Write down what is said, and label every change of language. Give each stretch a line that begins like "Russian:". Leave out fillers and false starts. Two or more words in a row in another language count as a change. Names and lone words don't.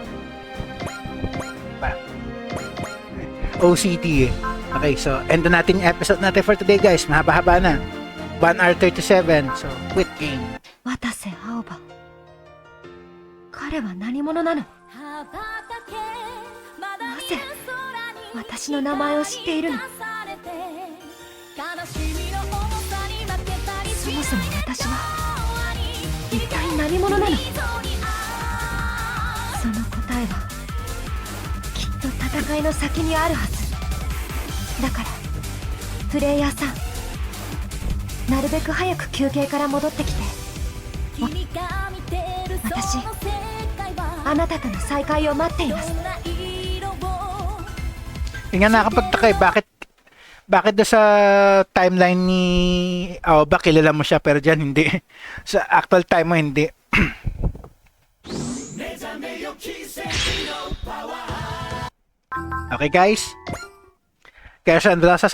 Filipino: OCT eh.
English: Okay, so
Filipino: end na natin yung episode natin
English: for today guys.
Filipino: Mahaba-haba na. 1 hour 37.
English: So, quit game.
Japanese: 渡瀬青葉彼は何者なの？なぜ私の名前を知っているの？そもそも私は一体何者なの？その答えはきっと戦いの先にあるはずだからプレイヤーさんなるべく早く休憩から戻ってきて私あなたとの再会を待っています。
Filipino: Yung nga nakapagtaka eh, bakit doon sa timeline ni Aoba kilala mo siya pero dyan hindi. Sa actual time mo hindi.
English: Okay guys,
Filipino: kaya Sandra sa signing off.